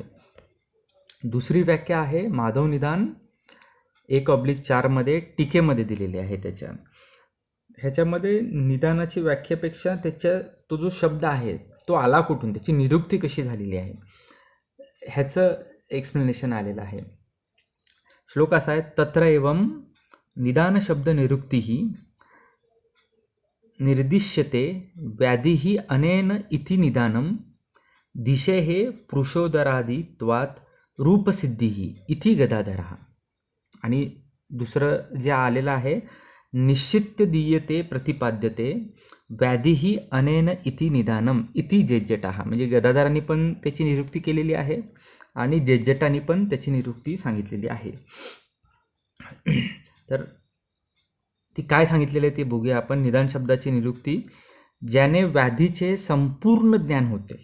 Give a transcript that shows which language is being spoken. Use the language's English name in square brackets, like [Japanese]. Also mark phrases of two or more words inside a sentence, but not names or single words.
[Marathi] दुसरी व्याख्या आहे माधव निदान 1/4 टीकेमध्ये दिलेली आहे. ह्याच्यामध्ये निदानाची व्याख्येपेक्षा तो जो शब्द आहे तो आला कुठून, त्याची निरुक्ती कशी झालेली आहे ह्याचं एक्सप्लेनेशन आलेलं आहे. श्लोक असा आहे, [Sanskrit] तत्र एवं निदान शब्द निरुक्ती निर्दिश्यते व्याधी अनेन इति निदानम दिशेहे पुरुषोदरादित्वात् रूपसिद्धी इति गदाधरः. [Marathi] आणि दुसरं जे आलेलं आहे, [Sanskrit] निश्चित्य दीयते प्रतिपाद्यते व्याधी अनेन इति निदानम इति जेज्जटः. [Marathi] म्हणजे गदाधरांनी पण त्याची निरुक्ती केलेली आहे आणि जेज्जटांनी पण त्याची निरुक्ती सांगितलेली आहे. तर ती काय सांगितलेली आहे ते बघूया आपण. निदान शब्दाची निरुक्ती, ज्याने व्याधीचे संपूर्ण ज्ञान होते.